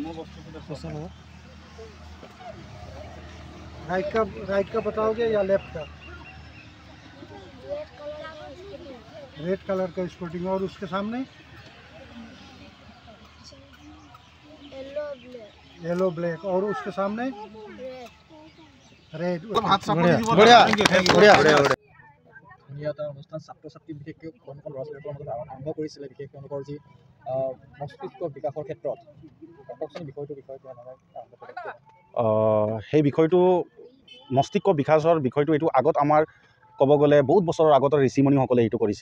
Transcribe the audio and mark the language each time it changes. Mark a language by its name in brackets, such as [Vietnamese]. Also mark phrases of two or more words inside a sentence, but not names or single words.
[Hindi] राइट का बताओगे या लेफ्ट का? [English] red colour [Hindi] का स्पोर्टिंग। और उसके सामने [English] yellow black. [Hindi] और उसके सामने रेड। [Assamese] এটা অনুষ্ঠান ছাত্ৰ ছাত্ৰী বিশেষকৈ কণ কণ ল'ৰা ছোৱালীৰ মাজত আৰম্ভ কৰিছিলে, বিশেষ তেওঁলোকৰ যি মস্তিষ্ক বিকাশৰ ক্ষেত্ৰত কওকচোন বিষয়টোৰ বিষয়ে আৰম্ভ কৰে। সেই বিষয়টো মস্তিষ্ক বিকাশৰ বিষয়টো এইটো আগত আমাৰ ক'ব গ'লে বহুত বছৰৰ আগতে ঋষিমণিসকলে এইটো কৰিছিল।